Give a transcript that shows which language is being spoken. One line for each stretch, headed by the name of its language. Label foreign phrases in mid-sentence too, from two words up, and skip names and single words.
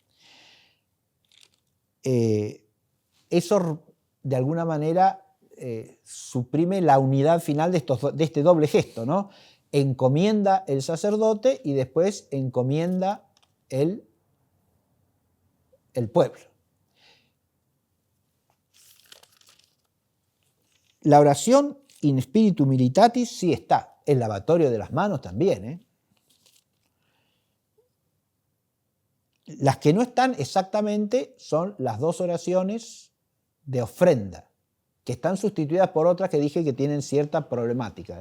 Spanish: Eso de alguna manera suprime la unidad final de este doble gesto, ¿no? Encomienda el sacerdote y después encomienda el pueblo. La oración
Latin: in spiritu militatis
Spanish: sí está, el lavatorio de las manos también, ¿eh? Las que no están exactamente son las dos oraciones de ofrenda, que están sustituidas por otras que dije que tienen cierta problemática.